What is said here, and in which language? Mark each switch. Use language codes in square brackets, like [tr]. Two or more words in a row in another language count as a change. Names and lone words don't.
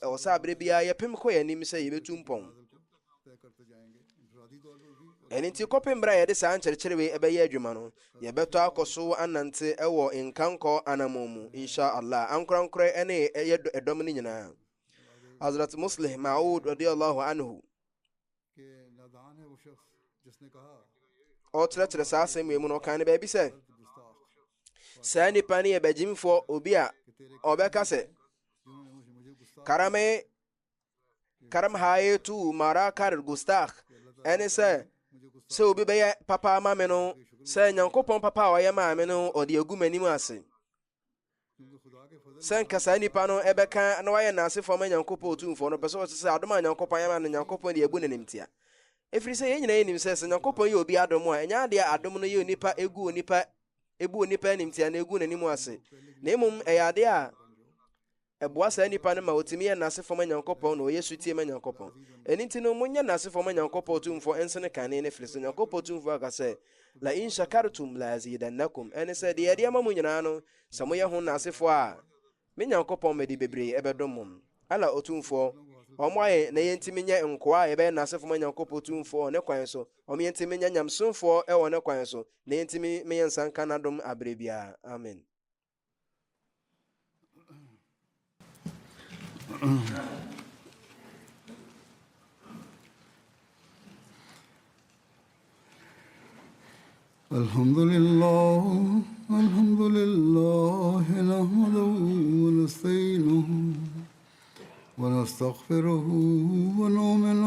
[ak] ɛwɔ sɛ abere biara yɛpem kɔ yɛn anim sɛ yɛbɛtu mpɔn. ɛno nti kɔpem berɛ a yɛde saa nkyerɛkyerɛ wei ɛbɛyɛ adwuma no, yɛbɛtɔ akɔ so anante ɛwɔ nkankɔ anammɔn mu inshallah. ankorankorɛ ɛne ɛyɛ ɛdɔm no nyinaa. Hazrat Muslim Maud [ar] رضي الله عنه [ak] ɔkyerɛkyerɛ saa asɛm wei mu no, ɔka ne baabi sɛ saa nnipa no yɛ bagyimfoɔ, obi a ɔbɛka sɛ [fa] کرمهای تو ما را کرد گستاخ, [ak] ɛne sɛ obi bɛyɛ papa ama me no, sɛ Nyankopɔn papa a ɔyɛ maa me no ɔde agu m'anim ase. sɛ nka saa nnipa no ɛbɛka na wayɛ nnasefoɔ ma Nyankopɔn tumfoɔ no, pɛ sɛ ɔte sɛ adom a Nyankopɔn yɛ ma no, Nyankopɔn de abu n'animtia. ɛfiri sɛ yɛn nyinaa yɛnim sɛ Nyankopɔn yɛ obi adom a ɛnyɛ adeɛ adom no yɛ onipa ɛbu onipa animtia na ɛgu n'anim ase, na mmom ɛyɛ adeɛ a ɛboa saa nnipa no ma ɔtumi yɛ nnasefoɔ ma Nyankopɔn na ɔyɛ sutie ma Nyankopɔn. ɛno nti no monyɛ nnasefoɔ ma Nyankopɔn tumfoɔ ɛnsene kane no, firi sɛ Nyankopɔn tumfoɔ aka sɛ [ar] لئن شكرتم لأزيدنكم, [ak] ɛne sɛ deɛ yɛde ama mu nyinaa no, sɛ moyɛ ho nnasefoɔ a me Nyankopɔn mede bebree ɛbɛdom mo. ala ɔtumfoɔ ɔmo ayɛ na yɛntimi nyɛ nkoa a yɛbɛyɛ nnasefoɔ ma Nyankopɔn tumfoɔ ne kwan so, ɔmo yɛntimi nyɛ nyamsomfoɔ ɛwɔ ne kwan so, na yɛntimi meyɛ nsanka n'adom abere biara. Amen. [ar] الحمد لله نحمده ونستعينه ونستغفره ونؤمن